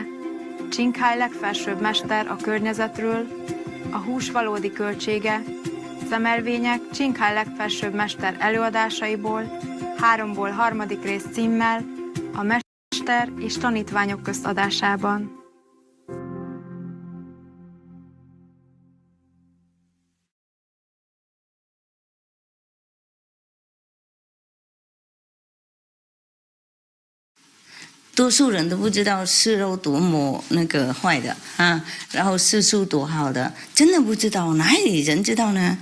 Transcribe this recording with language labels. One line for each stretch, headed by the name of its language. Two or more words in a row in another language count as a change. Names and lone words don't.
Hungarian: Ching legfelsőbb mester a környezetről, a hús valódi költsége, szemelvények Ching legfelsőbb mester előadásaiból, 3-ból 3. rész címmel, a mester és tanítványok közt adásában.
Chinese: 多数人都不知道吃肉多么那个坏的啊，然后吃素多好的，真的不知道，哪里人知道呢？